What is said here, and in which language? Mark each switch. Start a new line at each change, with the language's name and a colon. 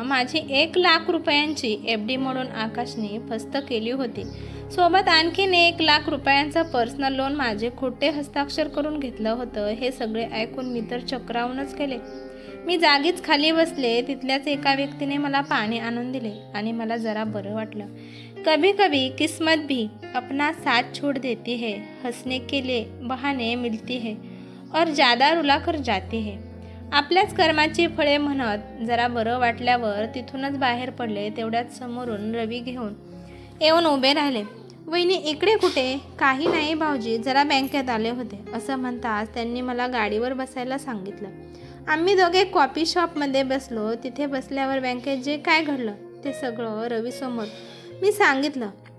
Marathi: माझी 1,00,000 रुपयांची FD मोडून आकाशने फस्त केली होती. सोबत आणखीन 1,00,000 रुपयांचं पर्सनल लोन माझे खोटे हस्ताक्षर करून घेतलं होतं. हे सगळे ऐकून मी तर चक्रावूनच गेले. मी जागीच खाली बसले. तिथल्याच एका व्यक्तीने मला पाणी आणून दिले आणि मला जरा बरं वाटलं.
Hindi: कभी कभी किस्मत भी अपना साथ छोड़ देती है. हंसने के लिए बहाने मिलती है और ज़्यादा रुलाकर जाती है.
Marathi: आपल्याच कर्माची फळे म्हणत जरा बरं वाटल्यावर तिथूनच बाहेर पडले. तेवढ्यात समोरून रवी घेऊन येऊन उभे राहिले. वहिनी इकडे कुठे? काही नाही भाऊजी, जरा बँकेत आले होते. असं म्हणताच त्यांनी मला गाडीवर बसायला सांगितलं. आम्ही दोघे कॉफी शॉपमध्ये बसलो. तिथे बसल्यावर बँकेत जे काय घडलं ते सगळं रवीसमोर मी सांगितलं.